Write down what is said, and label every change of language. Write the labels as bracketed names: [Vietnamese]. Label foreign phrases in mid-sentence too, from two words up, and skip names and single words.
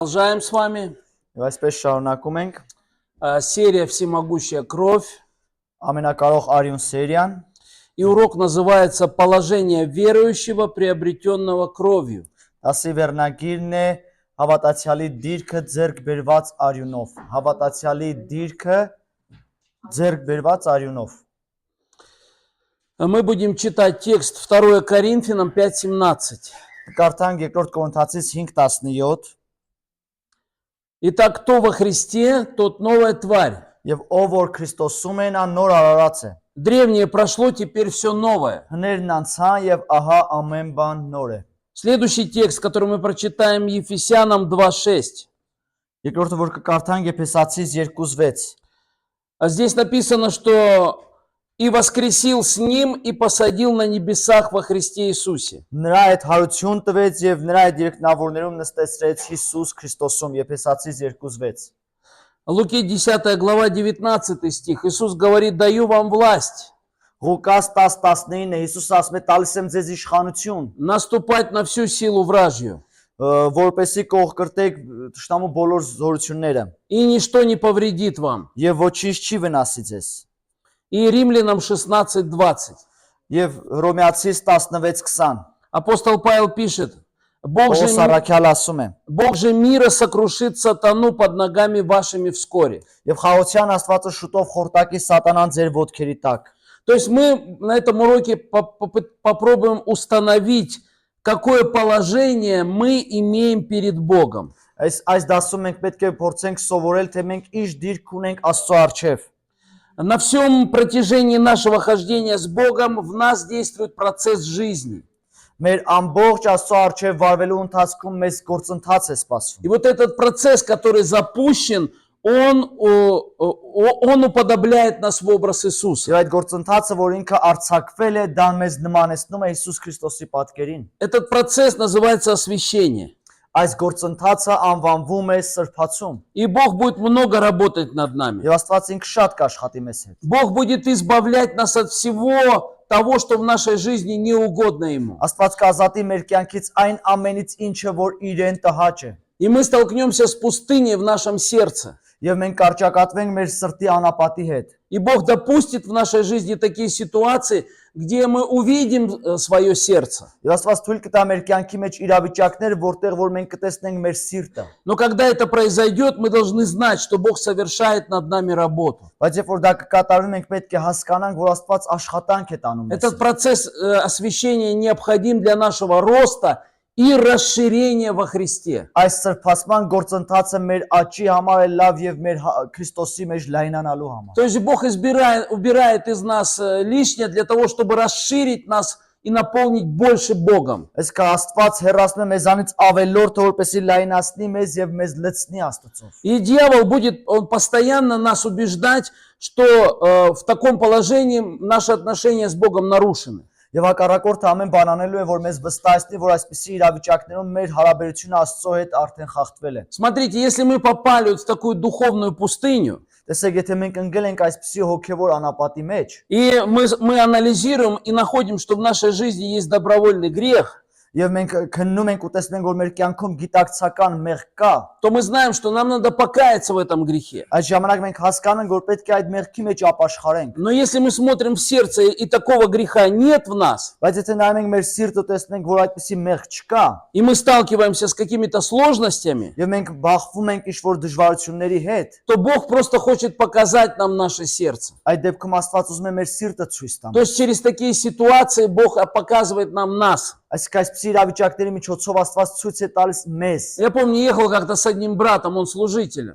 [Russian] Продолжаем с вами. [Armenian] Եվ այսպես շարունակում ենք [Russian] Серия «Всемогущая кровь». [Armenian] ամենակարող արյուն սերիան, [Russian] И урок называется «Положение верующего, приобретенного кровью». [Armenian] դասի վերնագիրն է հավատացյալի դիրքը ձեռք բերված արյունով, հավատացյալի դիրքը ձեռք բերված արյունով։ [Russian] Мы будем читать текст 2 Коринфянам 5:17. [Armenian] Կարդանք 2 Կորինթացիս 5:17 [Russian] Итак, кто во Христе, тот новая тварь. [Armenian] Եվ ով որ Քրիստոսում է, նա նոր արարած է։ [Russian] Древнее прошло, теперь все новое. [Armenian] Հներն անցան եւ ահա ամեն բան նոր է։ [Russian] Следующий текст, который мы прочитаем, Ефесянам 2:6. [Armenian] Երկրորդը որ կկարդանք Եփեսացիս 2:6 [Russian] Здесь написано, что «И воскресил с ним, и посадил на небесах во Христе Иисусе». [Armenian] Նրա հետ հարություն տվեց եւ նրա հետ երկնավորներում նստեցրեց Հիսուս Քրիստոսում Եփեսացիս 2:6 [Russian] Луки 10 глава 19 стих. Иисус говорит: «Даю вам власть [Armenian] Ղուկաս 10:19 Հիսուս ասում է տալիս եմ ձեզ իշխանություն, [Russian] наступать на всю силу вражью, [Armenian] որպեսզի կողկրտեք տշնամու բոլոր զորությունները [Russian] и ничто не повредит вам». [Armenian] եւ ոչինչ չի վնասի ձեզ։ [Russian] И Римлянам 16:20. [Armenian] Եվ Հռոմեացիս 16:20 [Russian] Апостол Павел пишет: Бог [Armenian] Պողոս առաքյալ ասում է. [Russian] Бог же мира сокрушит сатану под ногами вашими вскоре. [Armenian] Եվ խաղաղության Աստվածը շուտով խորտակի սատանան ձեր ոտքերի տակ։ [Russian] То есть мы на этом уроке попробуем установить, какое положение мы имеем перед Богом. [Armenian] Այս դասում մենք պետք է փորձենք սովորել, թե մենք ինչ դիրք ունենք Աստծո առջև։ [Russian] На всем протяжении нашего хождения с Богом в нас действует процесс жизни. [Armenian] Մեր ամբողջ Աստծո առջև վարվելու ընթացքում մեզ գործընթաց է սպասվում։ [Russian] И вот этот процесс, который запущен, он уподобляет нас в образ Иисуса. [Armenian] Եվ այդ գործընթացը, որ ինքը արձակվել է, դա մեզ նմանեցնում է Հիսուս Քրիստոսի պատկերին։ [Russian] Этот процесс называется освящение. [Armenian] Այս գործընթացը անվանվում է սրբացում։ [Russian] И Бог будет много работать над нами. [Armenian] Եվ Աստված ինքը շատ կաշխատի մեզ հետ։ [Russian] Бог будет избавлять нас от всего того, что в нашей жизни не угодно Ему. [Armenian] Աստված կազատի մեր կյանքից այն ամենից, ինչը որ իրեն տհաճ է։ [Russian] И мы столкнемся с пустыней в нашем сердце. [Armenian] Եվ մենք կարճակատվենք մեր սրտի անապատի հետ։ [Russian] И Бог допустит в нашей жизни такие ситуации, где мы увидим свое сердце. [Armenian] Եվ Աստված թույլ կտա մեր կյանքի մեջ իրավիճակներ, որտեղ որ մենք կտեսնենք մեր սիրտը։ [Russian] Но когда это произойдет, мы должны знать, что Бог совершает над нами работу. [Armenian] Բայց երբ որ դա կկատարվի, մենք պետք է հասկանանք, որ Աստված աշխատանք է տանում մեզ։ [Russian] Этот процесс освящения необходим для нашего роста и расширения во Христе. [Armenian] Այս սրբացման գործընթացը մեր աճի համար է լավ եւ մեր Քրիստոսի մեջ լայնանալու համար։ [Russian] То есть Бог убирает из нас лишнее для того, чтобы расширить нас и наполнить больше Богом. [Armenian] Այս կա Աստված հեռացնում է մեզանից ավելորդը, որպեսզի լայնացնի մեզ եւ մեզ լցնի Աստծով։ [Russian] И дьявол будет постоянно нас убеждать, что в таком положении наши отношения с Богом нарушены. [Armenian] Եվ հակառակորդը ամեն բան անելու է, որ մեզ վստահեցնի, որ այսպիսի իրավիճակներում մեր հարաբերությունը Աստծո հետ արդեն խախտվել է։ [Russian] Смотрите, если мы попали в такую духовную пустыню, [Armenian] Տեսեք, եթե մենք ընկել ենք այսպիսի հոգևոր անապատի մեջ, [Russian] и мы анализируем и находим, что в нашей жизни есть добровольный грех, [Armenian] եւ մենք քննում ենք ու տեսնենք, որ մեր кյանքում գիտակցական մեղք կա, [Russian] то мы знаем, что нам надо покаяться в этом грехе. [Armenian] այդ ժամանակ մենք հասկանում ենք, որ պետք է այդ մեղքի մեջ ապաշխարենք։ [Russian] Но если мы смотрим в сердце и такого греха нет в нас, [Armenian] Բայց եթե նայում ենք մեր սիրտը, տեսնենք, որ այդպիսի մեղք չկա, [Russian] и мы сталкиваемся с какими-то сложностями, [Armenian] եւ մենք բախվում ենք ինչ-որ դժվարությունների հետ, [Russian] то Бог просто хочет показать нам наше сердце. [Armenian] այդ дебքում Աստված ուզում է մեր սիրտը ցույց տա։ [Russian] То есть через такие ситуации Бог показывает нам нас. [Armenian] Այսինքն այսպիսի իրավիճակների միջոցով Աստված ցույց է տալիս մեզ։ [Russian] Я помню, ехал как-то с одним братом, он служитель.